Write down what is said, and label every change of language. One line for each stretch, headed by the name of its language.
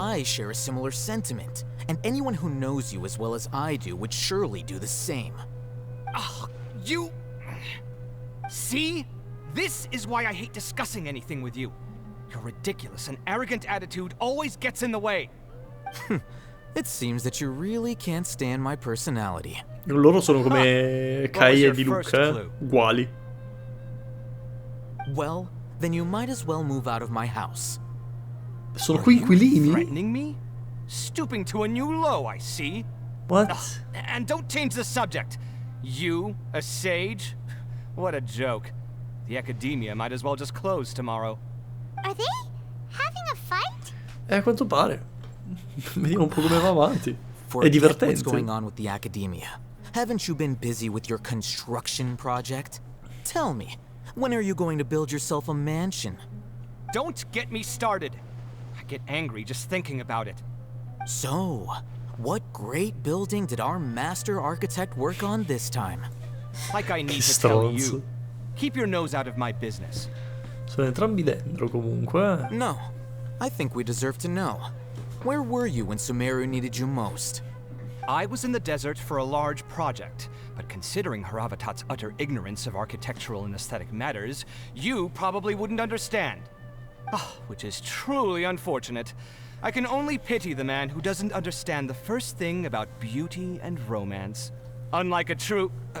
English: well, I share a similar sentiment, and anyone who knows you as well as I do would surely do the same. Oh, you... See? This is why I hate discussing anything with you. Your ridiculous and arrogant attitude always gets in the way. It seems that you really can't stand my personality.
Italian: Loro sono come Kai e Di Luca, uguali.
English: Well, then you might as well move out of my house.
Italian: Sono coinquilini?
English: Threatening me? Stooping to a new low, I see. What? And don't change the subject. You, a sage? What a joke. The academia might as well just close tomorrow. Are they having a fight?
Italian: A quanto pare. Vediamo un po' come va avanti. È
English: Forget
Italian: divertente.
English: what's going on with the academia. Haven't you been busy with your construction project? Tell me, when are you going to build yourself a mansion? Don't get me started. I get angry just thinking about it. So, what great building did our master architect work on this time? Like I need to tell you. Keep your nose out of my business.
Italian: Sono entrambi dentro comunque.
English: No, I think we deserve to know. Where were you when Sumeru needed you most? I was in the desert for a large project, but considering Haravatat's utter ignorance of architectural and aesthetic matters, you probably wouldn't understand. Oh, which is truly unfortunate. I can only pity the man who doesn't understand the first thing about beauty and romance. Unlike a true...